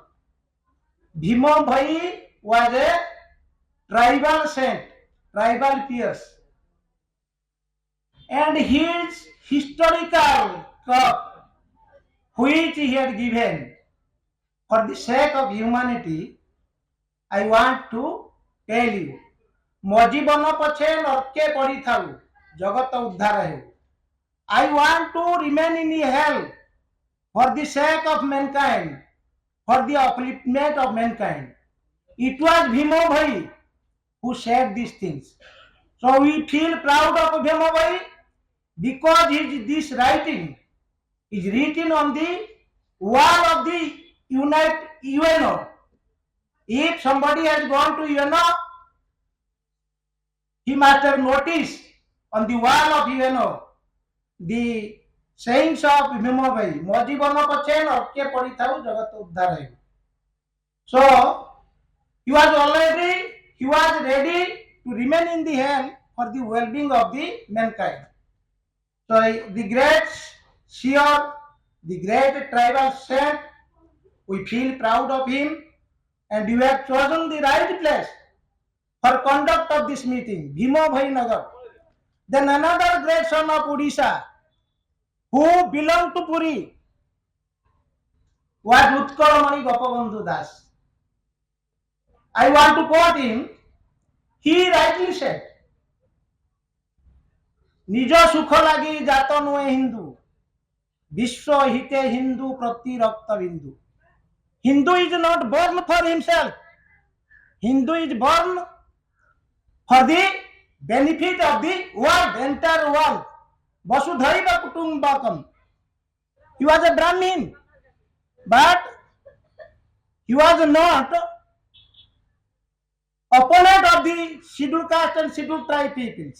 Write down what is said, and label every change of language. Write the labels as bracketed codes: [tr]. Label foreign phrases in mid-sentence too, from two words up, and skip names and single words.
[en] Bhimo Bhai was a tribal saint, tribal pierce, and his historical talk which he had given for the sake of humanity, I want to tell you. [or] ମୋ ଜୀବନ ପଛେ ନର୍କେ ପଡ଼ିଥାଉ ଜଗତ ଉଦ୍ଧାର ହେଉ. [en] I want to remain in hell for the sake of mankind, for the upliftment of mankind. It was Bhimo Bhai who said these things. So we feel proud of Bhimo Bhai because this writing is written on the wall of the UNO. If somebody has gone to UNO, he must have noticed on the wall of UNO the sayings of Bhimo Bhai. [or] ମୋ ଜୀବନ ପଛେ ନର୍କେ ପଡ଼ିଥାଉ ଜଗତ ଉଦ୍ଧାର ହେଉ. [en] So he was ready to remain in the hell for the well-being of the mankind. So the great seer, the great tribal saint, we feel proud of him, and you have chosen the right place for conduct of this meeting, Bhimo Bhai Nagar. Then another great son of Odisha who belonged to Puri was Utkal Mani Gopa Bandhu Das. I want to quote him. He rightly said, [or] ନିଜ ସୁଖ ଲାଗି ଜାତ ନୁହେ ହିନ୍ଦୁ ବିଶ୍ୱ ହିତେ ହିନ୍ଦୁ ପ୍ରତି ରକ୍ତ ବିନ୍ଦୁ. [en] Hindu is not born for himself. Hindu is born for the benefit of the world, entire world. [sa] वसुधैव कुटुम्बकम्. [en] He was a Brahmin, but he was not opponent of the scheduled caste and scheduled tribe peoples.